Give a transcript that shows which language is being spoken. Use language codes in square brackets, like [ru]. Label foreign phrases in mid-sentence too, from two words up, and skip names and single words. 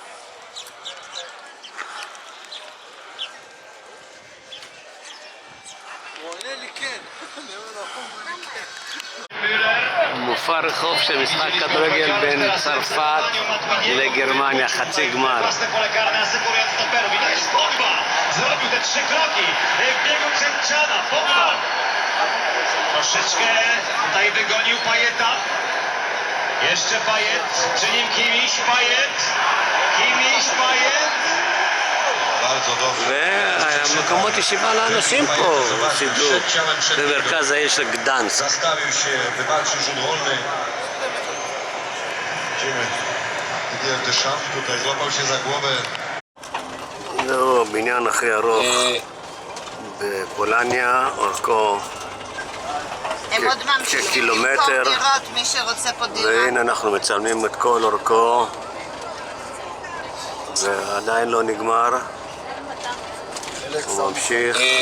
[he] מופע רחוב של משחק כדורגל בין צרפת לגרמניה, חצי גמר. [pl] Troszeczkę tutaj wygonił Pajeta. Jeszcze Pajet, przy nim Kimiś, Pajet. bardzo dobrze. [he] והמקומות ישיבה לאנשים פה, סידרו, במרכז העיר של גדנסק. [pl] Zastawił się, wywalczył rzut wolny. Widzimy Didier Deschamps tutaj złapał się za głowę. [he] זהו הבניין הכי ארוך בפולניה, אורכו כקילומטר, והנה אנחנו מצלמים את כל אורכו ועדיין לא נגמר, הוא ממשיך.